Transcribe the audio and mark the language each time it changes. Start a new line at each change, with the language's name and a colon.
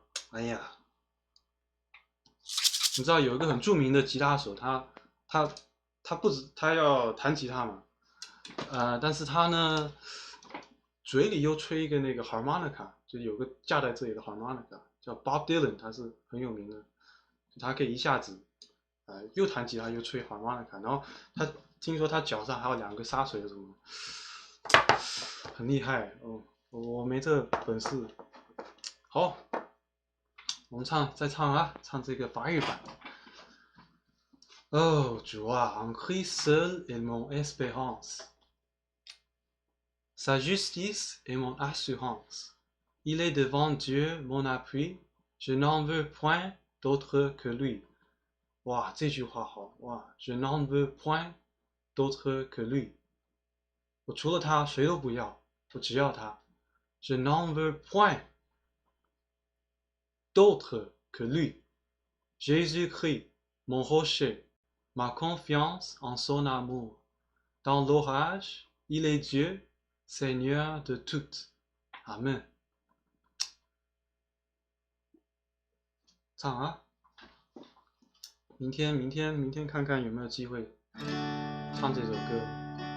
Chinese: 哎呀，你知道有一个很著名的吉他手，他要弹吉他嘛，但是他呢嘴里又吹一个那个 harmonica， 就有个架在这里的 harmonica， 叫 Bob Dylan， 他是很有名的，他可以一下子又弹吉他又吹 harmonica， 然后他听说他脚上还有2个沙锤什么，很厉害哦，我没这本事。好，我们再唱唱这个法语版。
French: Oh, joie, en Christ seul est mon espérance. Sa justice est mon assurance. Il est devant Dieu mon appui. Je n'en veux point d'autre que lui.
Chinese: 哇，这句话好哇 ！
French: Je n'en veux point d'autre que lui.
Chinese: 我除了他谁都不要，我只要他。
French: Je n'en veux point d'autre que lui. Jésus-Christ, mon rocher.Ma confiance en son amour. Dans l'orage, il est Dieu, Seigneur de tout. Amen.
Chinese: 唱明天看看有没有机会唱这首歌。